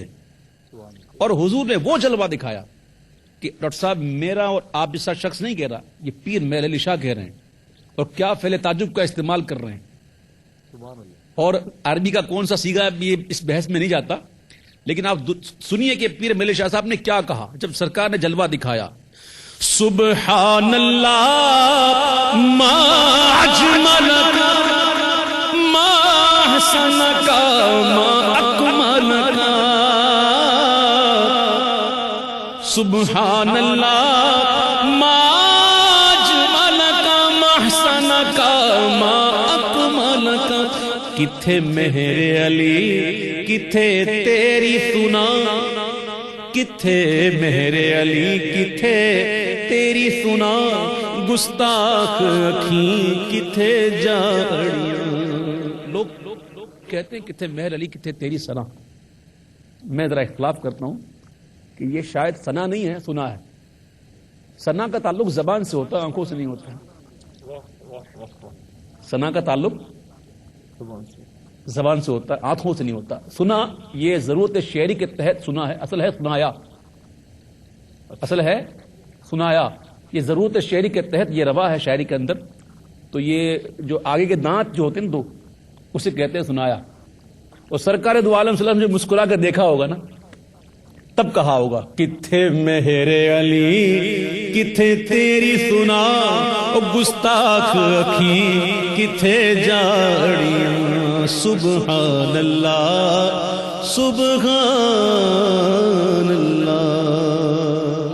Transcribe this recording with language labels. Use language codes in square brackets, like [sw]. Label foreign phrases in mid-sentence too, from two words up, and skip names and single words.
[ur] اور حضور نے وہ جلوہ دکھایا کہ ڈاکٹر صاحب میرا اور آپ جیسا شخص نہیں کہہ رہا, یہ پیر میرے علی شاہ کہہ رہے ہیں, اور کیا فعل تعجب کا استعمال کر رہے ہیں. اور عربی کا کون سا سیگا یہ اس بحث میں نہیں جاتا, لیکن آپ سنیے کہ پیر میرے علی شاہ صاحب نے کیا کہا جب سرکار نے جلوہ دکھایا. [ar] سبحان اللہ ما اجملک ما احسنک ما اکملک, سبحان اللہ ما اجملک ما احسنک ما اکملک. [pa] کتھے مہر علی کتھے تیری ثنا, کتھے مہر علی کتھے تیری سنا, گستاخ اکھیں کتھے جاڑیاں. [ur] لوگ کہتے ہیں [pa] کتھے مہر علی کتھے تیری سنا. [ur] میں ذرا اختلاف کرتا ہوں کہ یہ شاید ثنا نہیں ہے، سنا ہے. ثنا کا تعلق زبان سے ہوتا ہے، آنکھوں سے نہیں ہوتا. ثنا کا تعلق زبان سے ہوتا ہے، آنکھوں سے نہیں ہوتا. سنا یہ ضرورت شعری کے تحت سنا ہے، اصل ہے سنایا. اصل ہے سنایا. یہ ضرورت شعری کے تحت یہ روا ہے شاعری کے اندر. تو یہ جو آگے کے دانت جو ہوتے ہیں دو، اسے کہتے ہیں سنایا. اور سرکار دو عالم [ar] صلی اللہ علیہ وسلم [ur] جو مسکرا کر دیکھا ہوگا نا، تب کہا ہوگا [pa] کتھے مہر علی کتھے تیری سنا او گستاخ اکھی کتھے جاڑیاں [ar] سبحان اللہ سبحان اللہ.